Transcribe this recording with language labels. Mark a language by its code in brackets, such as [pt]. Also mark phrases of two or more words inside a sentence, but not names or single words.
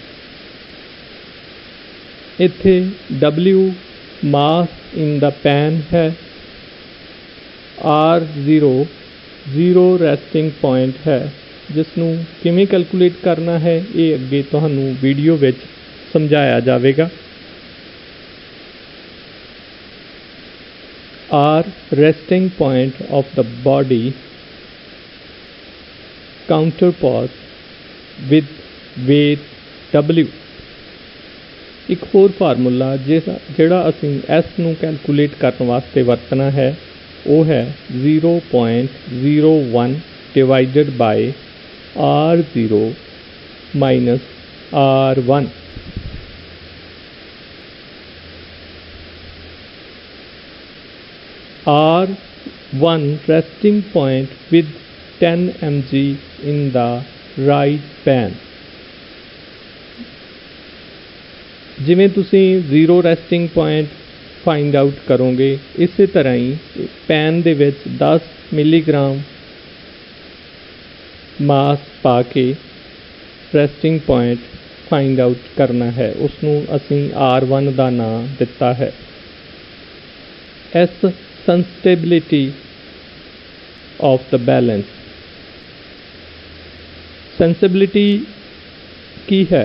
[pa] ਇੱਥੇ W [en] mass in the pan [pa] ਹੈ, R0 [en] zero resting point [pa] ਹੈ। ਜਿਸ ਨੂੰ ਕਿਵੇਂ ਕੈਲਕੂਲੇਟ ਕਰਨਾ ਹੈ ਇਹ ਅੱਗੇ ਤੁਹਾਨੂੰ ਵੀਡੀਓ ਵਿੱਚ ਸਮਝਾਇਆ ਜਾਵੇਗਾ। [en] R resting point of the body counterpart with weight W। [pa] ਇੱਕ ਹੋਰ ਫਾਰਮੂਲਾ ਜਿਹੜਾ ਅਸੀਂ S ਨੂੰ ਕੈਲਕੂਲੇਟ ਕਰਨ ਵਾਸਤੇ ਵਰਤਣਾ ਹੈ ਉਹ ਹੈ 0.01 [en] divided by R0 minus R1. R1 resting point with 10 mg in the right pan। [pa] ਜਿਵੇਂ ਤੁਸੀਂ [en] zero resting point find out [pa] ਕਰੋਗੇ, ਇਸੇ ਤਰ੍ਹਾਂ ਹੀ ਪੈਨ ਦੇ ਵਿੱਚ 10 [en] milligram mass [pa] ਪਾ ਕੇ [en] resting point find out [pa] ਕਰਨਾ ਹੈ। ਉਸ ਨੂੰ ਅਸੀਂ R1 ਦਾ ਨਾਮ ਦਿੱਤਾ ਹੈ। [en] S sensibility of the balance। [pa] sensibility ਕੀ ਹੈ?